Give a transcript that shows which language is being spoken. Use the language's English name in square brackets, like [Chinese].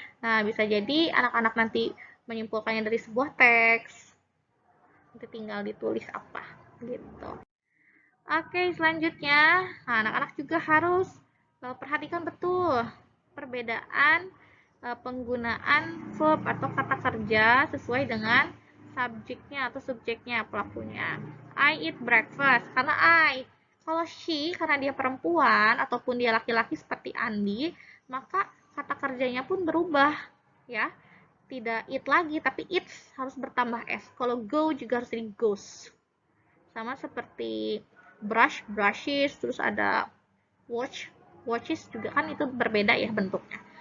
[Indonesian] Nah, bisa jadi anak-anak nanti menyimpulkannya dari sebuah teks, nanti tinggal ditulis apa, gitu. Oke, selanjutnya, anak-anak juga harus perhatikan betul perbedaan penggunaan verb atau kata kerja sesuai dengan subjeknya atau subjeknya pelakunya. [English] I eat breakfast, [Indonesian] karena [English] I. [Indonesian] Kalau she, karena dia perempuan ataupun dia laki-laki seperti Andi, maka kata kerjanya pun berubah, ya. Tidak eat lagi, tapi eats harus bertambah s. Kalau go juga harus jadi goes. Sama seperti brush, brushes, terus ada watch, watches juga kan itu berbeda ya bentuknya.